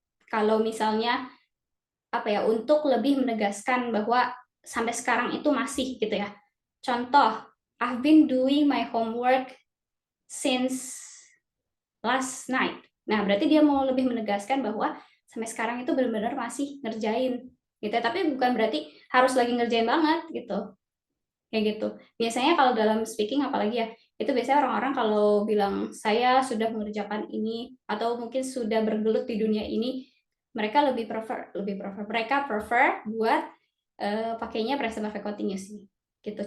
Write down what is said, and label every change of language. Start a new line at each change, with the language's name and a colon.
Indonesian: Kalau misalnya apa ya, untuk lebih menegaskan bahwa sampai sekarang itu masih gitu ya.
English: Contoh, I've been doing my homework since last night.
Indonesian: Nah, berarti dia mau lebih menegaskan bahwa sampai sekarang itu benar-benar masih ngerjain gitu ya. Tapi bukan berarti harus lagi ngerjain banget gitu. Kayak gitu. Biasanya kalau dalam speaking apalagi ya, itu biasanya orang-orang kalau bilang saya sudah mengerjakan ini atau mungkin sudah bergelut di dunia ini, mereka mereka prefer buat pakainya present perfect continuous gitu.